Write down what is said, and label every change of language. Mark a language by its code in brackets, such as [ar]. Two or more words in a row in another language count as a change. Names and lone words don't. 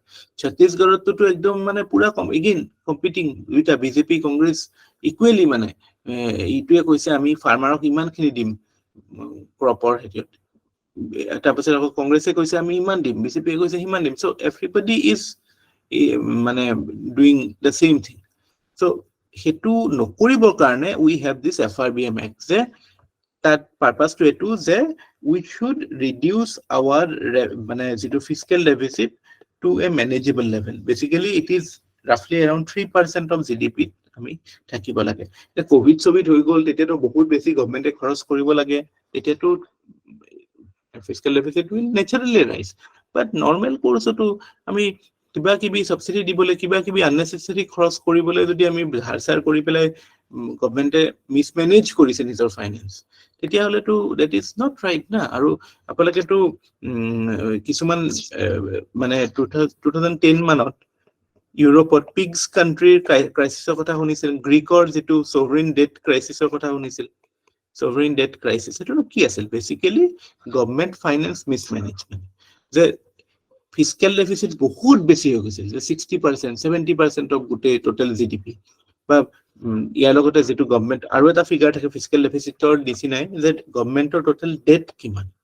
[as] ছত্তীশগড়ততো একদম মানে পুৰা [en] again competing [as] দুইটা বিজেপি কংগ্ৰেছ ইকুৱেলি, মানে ইটোৱে কৈছে আমি ফাৰ্মাৰক ইমানখিনি দিম ক্ৰপৰ হেৰিয়ত, তাৰপিছত আকৌ কংগ্ৰেছে কৈছে আমি ইমান দিম, বিজেপিয়ে কৈছে সিমান দিম। [en] So everybody is মানে doing the same thing। [as] চ' সেইটো নকৰিবৰ কাৰণে [en] we have this FRBM Act, [as] যে তাত পাৰ্পাছটো এইটো যে [en] we should reduce our [as] মানে যিটো [en] fiscal deficit to a manageable level. Basically it is roughly around 3% of GDP [as] আমি থাকিব লাগে। কোভিড চভিড হৈ গ'ল, তেতিয়াতো বহুত বেছি গভৰ্নমেন্টে খৰচ কৰিব লাগে, তেতিয়াতো [en] fiscal deficit will naturally rise. [as] But normal কোৰ্সতো আমি কিবা কিবি সাবসিডি দিবলৈ, কিবা কিবি আননেসেসারি খৰচ কৰিবলৈ যদি আমি ধাৰ চাৰ কৰি পেলাই গভৰ্নমেন্টে মিসমেনেজ কৰিছে নিজৰ ফাইনেন্স, তেতিয়াহ'লেতো [en] that is not right [as] না। আৰু আপোনালোকেতো কিছুমান মানে 2010 মানত ইউৰোপত পিগছ কাণ্ট্ৰিৰ ক্ৰাইচিছৰ কথা শুনিছিল, গ্ৰীকৰ যিটো [en] sovereign debt crisis [as] কথা শুনিছিল। [en] sovereign debt crisis [as] এইটো কি আছিল? [en] basically government finance mismanagement, [as] যে [en] fiscal deficit [as] বহুত বেছি হৈ গৈছিল, যে 60% 70% অফ গোটেই [en] total GDP, [as] বা ইয়াৰ লগতে যিটো গভৰ্নমেন্ট আৰু এটা ফিগাৰ থাকে ফিস্কেল ডেফিচিটৰ নিচিনাই, যে গভৰ্নমেন্টৰ [en] total debt [as] কিমান।